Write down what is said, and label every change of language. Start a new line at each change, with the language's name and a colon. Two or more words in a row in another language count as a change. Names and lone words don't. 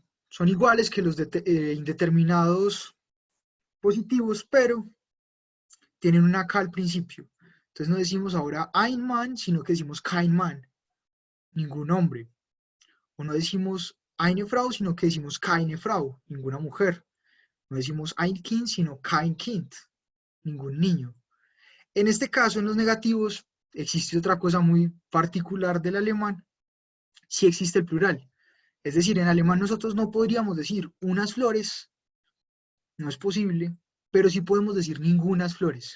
Spanish: Son iguales que los indeterminados positivos, pero tienen una K al principio. Entonces no decimos ahora
German: ein Mann,
Spanish: sino que decimos
German: kein Mann,
Spanish: ningún hombre. O no decimos
German: eine Frau,
Spanish: sino que decimos
German: keine Frau,
Spanish: ninguna mujer. No decimos
German: ein Kind,
Spanish: sino
German: kein Kind,
Spanish: ningún niño. En este caso, en los negativos, existe otra cosa muy particular del alemán. Sí existe el plural. Es decir, en alemán nosotros no podríamos decir unas flores, no es posible, pero sí podemos decir ningunas flores.